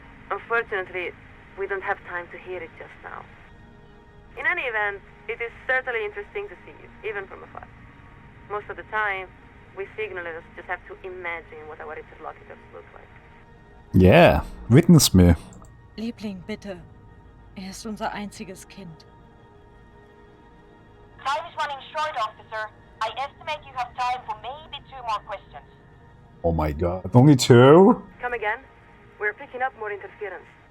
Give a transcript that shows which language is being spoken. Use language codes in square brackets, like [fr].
[en] Unfortunately, we don't have time to hear it just now. In any event, it is certainly interesting to see you, even from afar. Most of the time, we signalers just have to imagine what our interlocutors look like. Yeah, witness me. [de] Liebling, bitte. Ist unser einziges Kind. [en] Time is running short, officer. I estimate you have time for maybe 2 more questions. Oh my god, only 2? Come again? We're picking up more interference.